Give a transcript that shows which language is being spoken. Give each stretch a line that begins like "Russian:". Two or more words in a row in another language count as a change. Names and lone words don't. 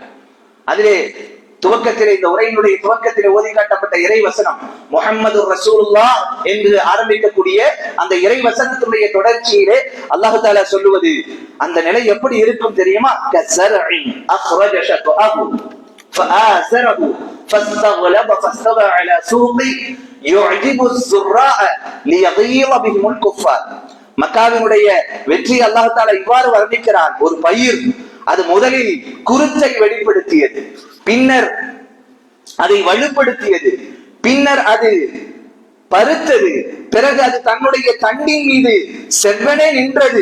Tamil: அதிலே துவக்கத்திலே, இந்த உரையினுடைய துவக்கத்திலே ஓதி காட்டப்பட்ட இறை வசனம்
Arabic: محمد رسول الله
Tamil: என்று ஆரம்பிக்கக்கூடிய அந்த இறை வசனத்துடைய தொடர்ச்சியிலே
Arabic: الله تعالى
Tamil: சொல்லுவது, அந்த நிலை எப்படி இருக்கும் தெரியுமா?
Arabic: كزرع أخرج شطأه فآزره فاستغلظ فاستوى على سوقه يعجب الزراء ليغيظ بهم الكفار.
Tamil: மக்காவினுடைய வெற்றி
Arabic: الله تعالى
Tamil: இவ்வாறு வர்ணிக்கிறான். ஒரு பயிர், அது முதலில் குருத்தை வெளிப்படுத்தியது, பின்னர் அதை வலுப்படுத்தியது, பின்னர் அது பருத்தது, பிறகு அது தன்னுடைய தண்டின் மீது செவ்வனே நின்றது.